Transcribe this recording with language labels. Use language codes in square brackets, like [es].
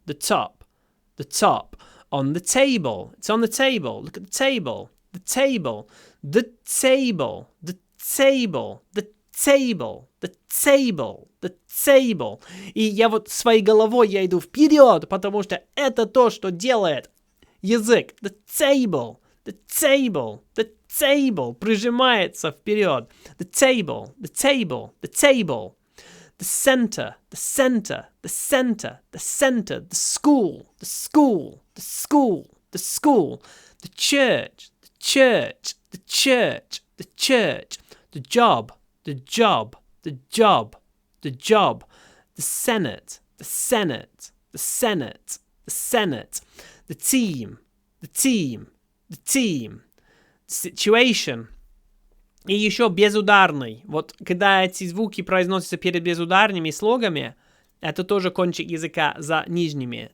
[en] The top, the top. On the table. It's on the table. Look at the table. The table. The table. The table. The table. The table. The table. [ru] И я вот своей головой я иду вперед, потому что это то, что делает язык. [en] The table. The table. The table. [ru] Прижимается вперед. [en] The table. The table. The table. the center, the center, the center, the center, the school, the school, the school, the school, the church, the church, the church, the church, the job, the job, the job, the job, the Senate, the Senate, the Senate, the Senate, the team, the team, the team, the situation. [ru] И еще безударный. Вот когда эти звуки произносятся перед безударными слогами, это тоже кончик языка за нижними.